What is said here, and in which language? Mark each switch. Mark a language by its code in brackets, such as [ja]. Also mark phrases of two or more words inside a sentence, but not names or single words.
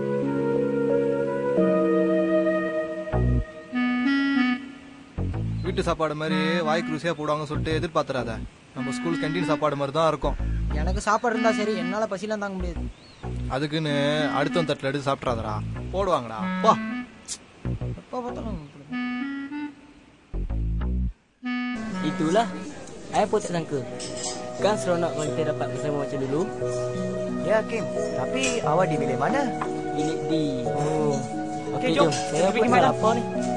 [ta] வீட்டு சாப்பாடு மாதிரி வாய்க்கு ருசியா போடுவாங்கன்னு சொல்லிட்டு எதிர்பார்த்துறாத. நம்ம [en] school canteen [ta] சாப்பாடு மாதிரி தான் இருக்கும். எனக்கு சாப்பாடு இருந்தா சரி, என்னால பசிலாம் தாங்க முடியாது. அதுக்குன்னு அடுத்த தட்டில் எடுத்து சாப்பிட்றாதடா, போடுவாங்கடா. பா எப்போ பார்த்தாலும் [ms] itulah saya pun tak sangka. Kan seronok kalau kita dapat bersama macam dulu. Ya Kim, tapi awak di bilik mana? Bilik D. Oh, Okey, jom. jom. Saya Kita pun pergi nak mana? lapar ni.